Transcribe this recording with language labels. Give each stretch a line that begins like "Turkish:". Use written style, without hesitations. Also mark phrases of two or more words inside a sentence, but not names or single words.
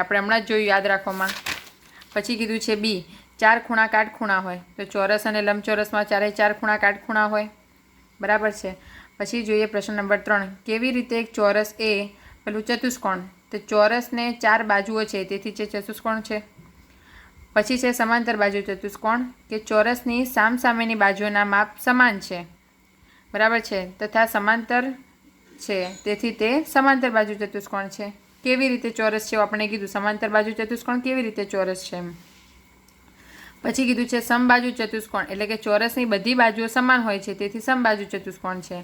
Gujarati: આપણે હમણાં જ જોયું, યાદ રાખોમાં. પછી કીધું છે બી ચાર ખૂણા કાટ ખૂણા હોય। તો ચોરસ અને લંબચોરસ મેં ચારે ચાર ખૂણા કાટ ખૂણા હોય, બરાબર છે। પછી જોઈએ પ્રશ્ન નંબર 3 કેવી રીતે એક ચોરસ એ પેલું ચતુષ્કોણ, તો ચોરસ ને ચાર બાજુઓ છે તેથી ચે ચતુષ્કોણ છે। પછી છે સમાંતર બાજુ ચતુષ્કોણ કે ચોરસની સામસામેની બાજુઓના માપ સમાન છે, બરાબર છે, તથા સમાંતર છે, તેથી તે સમાંતર બાજુ ચતુષ્કોણ છે. કેવી રીતે ચોરસ છે આપણે કીધું, સમાંતર બાજુ ચતુષ્કોણ કેવી રીતે ચોરસ છે એમ. પછી કીધું છે સમબાજુ ચતુષ્કોણ, એટલે કે ચોરસની બધી બાજુઓ સમાન હોય છે, તેથી સમબાજુ ચતુષ્કોણ છે.